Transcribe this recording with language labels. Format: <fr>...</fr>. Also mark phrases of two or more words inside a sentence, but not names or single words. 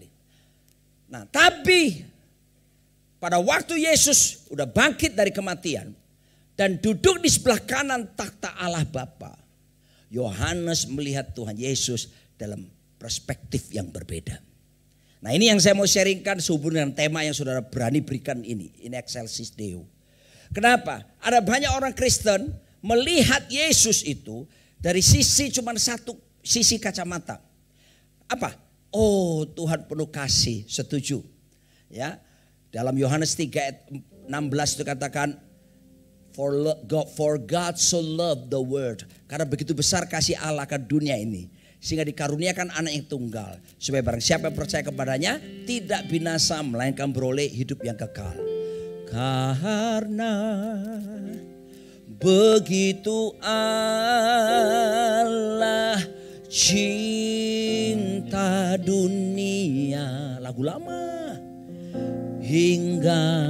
<id>Nah tapi pada waktu Yesus udah bangkit dari kematian dan duduk di sebelah kanan takhta Allah Bapa, Yohanes melihat Tuhan Yesus dalam perspektif yang berbeda. Nah ini yang saya mau sharingkan sehubungan dengan tema yang saudara berani berikan ini.</id> <la>In excelsis Deo.</la> <id>Kenapa? Ada banyak orang Kristen melihat Yesus itu dari cuma satu sisi kacamata. Apa? Oh Tuhan penuh kasih, setuju. Ya, dalam Yohanes 3 ayat 16 itu katakan</id> <en>for God so loved the world.</en> <id>Karena begitu besar kasih Allah ke dunia ini. Sehingga dikaruniakan anak yang tunggal. Supaya barang siapa yang percaya kepadanya tidak binasa melainkan beroleh hidup yang kekal. Karena begitu Allah cinta dunia, lagu lama, hingga</id>